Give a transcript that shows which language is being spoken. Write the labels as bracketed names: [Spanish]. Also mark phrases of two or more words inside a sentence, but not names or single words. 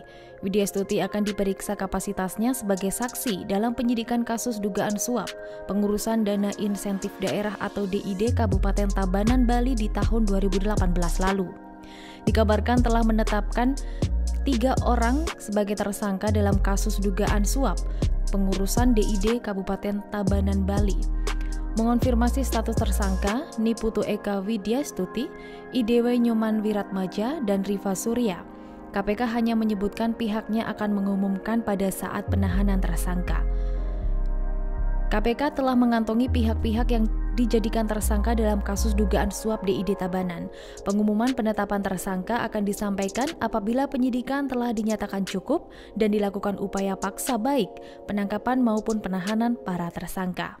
[Indonesian] Widyastuti akan diperiksa kapasitasnya sebagai saksi dalam penyidikan kasus dugaan suap pengurusan dana insentif daerah atau DID Kabupaten Tabanan, Bali di tahun 2018 lalu. Dikabarkan telah menetapkan 3 orang sebagai tersangka dalam kasus dugaan suap pengurusan DID Kabupaten Tabanan, Bali. Mengonfirmasi status tersangka, Niputu Eka Widyastuti, Idewa Nyoman Wiratmaja, dan Riva Surya. KPK hanya menyebutkan pihaknya akan mengumumkan pada saat penahanan tersangka. KPK telah mengantongi pihak-pihak yang dijadikan tersangka dalam kasus dugaan suap DID Tabanan. Pengumuman penetapan tersangka akan disampaikan apabila penyidikan telah dinyatakan cukup dan dilakukan upaya paksa baik penangkapan maupun penahanan para tersangka.